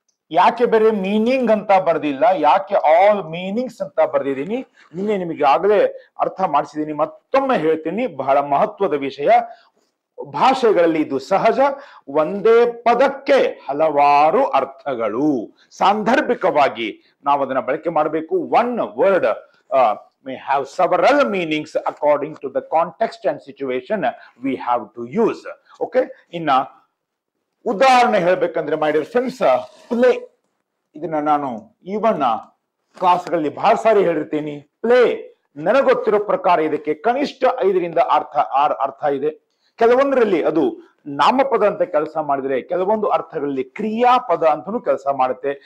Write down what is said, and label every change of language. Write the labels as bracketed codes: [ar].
[kn] ಯಾಕೆ ಬೇರೆ ಮೀನಿಂಗ್ ಅಂತ ಬರ್ದಿಲ್ಲ, ಯಾಕೆ ಆಲ್ ಮೀನಿಂಗ್ಸ್ ಅಂತ ಬರ್ದಿದ್ದೀನಿ, ನಿನ್ನೆ ನಿಮಗೆ ಆಗಲೇ ಅರ್ಥ ಮಾಡಿಸಿದ್ದೀನಿ. ಮತ್ತೊಮ್ಮೆ ಹೇಳ್ತೀನಿ, ಬಹಳ ಮಹತ್ವದ ವಿಷಯ. ಭಾಷೆಗಳಲ್ಲಿ ಇದು ಸಹಜ. ಒಂದೇ ಪದಕ್ಕೆ ಹಲವಾರು ಅರ್ಥಗಳು. ಸಾಂದರ್ಭಿಕವಾಗಿ ನಾವು ಅದನ್ನ ಬಳಕೆ ಮಾಡಬೇಕು. [en] One word may have several meanings according to the context and situation we have to use. [kn] ಇನ್ನ ಉದಾಹರಣೆ ಹೇಳ್ಬೇಕಂದ್ರೆ, [en] my dear friends, [kn] ಪ್ಲೇ. ಇದನ್ನ ನಾನು ಇವನ್ ಕ್ಲಾಸ್ಗಳಲ್ಲಿ ಬಹಳ ಸಾರಿ ಹೇಳಿರ್ತೀನಿ. ಪ್ಲೇ ನನಗೊತ್ತಿರೋ ಪ್ರಕಾರ ಇದಕ್ಕೆ ಕನಿಷ್ಠ 5ರಿಂದ 6 ಅರ್ಥ ಇದೆ. ಕೆಲವೊಂದರಲ್ಲಿ ಅದು ನಾಮಪದ ಅಂತ ಕೆಲಸ ಮಾಡಿದ್ರೆ, ಕೆಲವೊಂದು ಅರ್ಥಗಳಲ್ಲಿ ಕ್ರಿಯಾಪದ ಅಂತಲೂ ಕೆಲಸ ಮಾಡುತ್ತೆ.